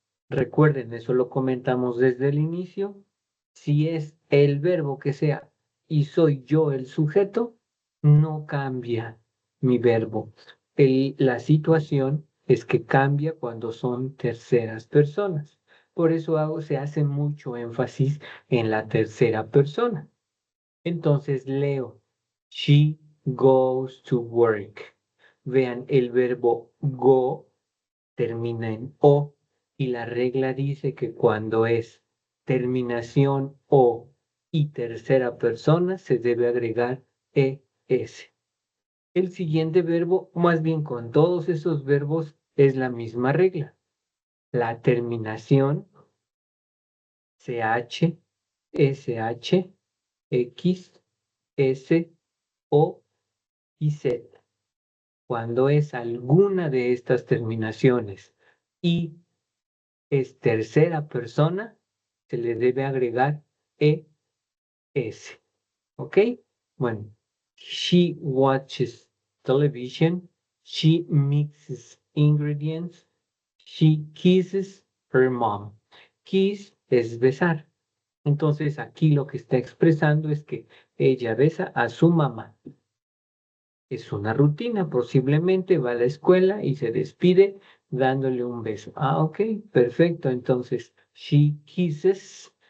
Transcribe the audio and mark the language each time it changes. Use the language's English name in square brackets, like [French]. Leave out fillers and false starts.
[Spanish] Recuerden, eso lo comentamos desde el inicio. Si es el verbo que sea y soy yo el sujeto, no cambia mi verbo. La situación es que cambia cuando son terceras personas. Por eso se hace mucho énfasis en la tercera persona. Entonces leo, [English] she goes to work. [Spanish] Vean, el verbo go termina en o y la regla dice que cuando es terminación o y tercera persona se debe agregar es. El siguiente verbo, más bien con todos esos verbos, es la misma regla. La terminación ch, sh, x, s, o y z. Cuando es alguna de estas terminaciones y es tercera persona, se le debe agregar es. ¿Ok? [English] Bueno, she watches television, she mixes ingredients, she kisses her mom. [Spanish] Kiss es besar. Entonces aquí lo que está expresando es que ella besa a su mamá. Es una rutina, posiblemente va a la escuela y se despide dándole un beso. Ah, ok, perfecto. Entonces, [English] she kisses.